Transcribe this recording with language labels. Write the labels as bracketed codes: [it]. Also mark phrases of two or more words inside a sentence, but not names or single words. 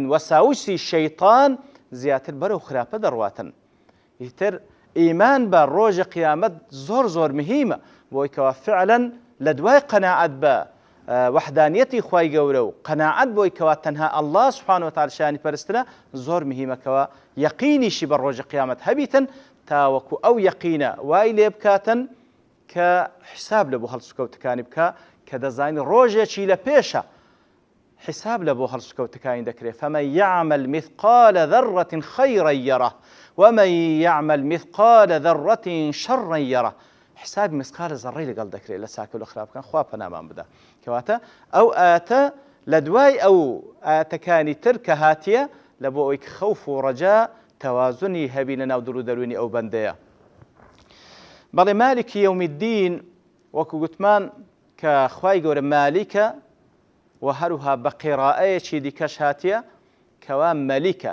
[ckb] وەساوسی شەیطان زیاتر بەرەو خراپە دەڕواتن ئیتر ئیمان بە ڕۆژی قیامەت زۆر مهمە بۆی کەوا فعلا لە دوای قەناعەت بە وەحدانیەتی خوای گەورە و قەناعەت بۆی کەوا تەنها [ar] ئەڵڵا سوبحانەهو وتەعالا [ckb] شایەنی پەرستنە زۆر مهمەکەوە یەقینیشی بە ڕۆژی قیامەت هەبیتن تاوەکو ئەو یەقینە وای لێ بکاتن کە حساب لە بۆ هەڵسوکەوتەکانی بکە کە دەزانی ڕۆژێکی لە پێشە حساب لە بۆ هەڵسوکەوتەکانی دەکرێت [ar] فمن يعمل مثقال ذرة خيرا يره ومن يعمل مثقال ذرة شرا يره [ckb] حساب مثقال ذرەی لەگەڵ دەکرێت لە چاکە و لە خراپەکان خوا پەنامان بدە کەواتە ئەو ئاتە لە دوای ئەو ئاتەکانی تر کە هاتیە لە بۆ ئەوەی خەوف و ڕەجا تەوازنی هەبی لە ناو دڵ و دەرونی ئەو بەندەیە بەڵێ [ar] مالکی یەوم الدین [ckb] وەکو گوتمان کە خوای گەورە مالیکە و هەروها بە قیراءەیەکی دیکەش هاتیە کەوا مەلیکە